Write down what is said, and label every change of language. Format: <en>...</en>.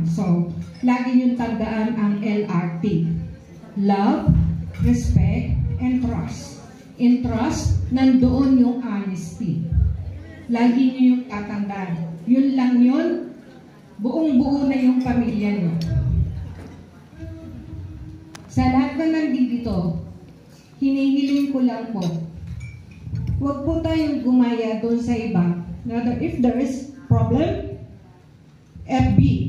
<tl>So, lagi niyong tandaan ang LRT.</tl> <en>Love, respect, and trust. In trust,</en> <tl>nandoon yung honesty. Lagi niyo yung tatandaan. Yun lang yun. Buong-buo na yung pamilya niyo. Sa lahat na nandito, hinihiling ko lang po, huwag po tayong gumaya doon sa iba.</tl> <en>If there is problem, FB.</en>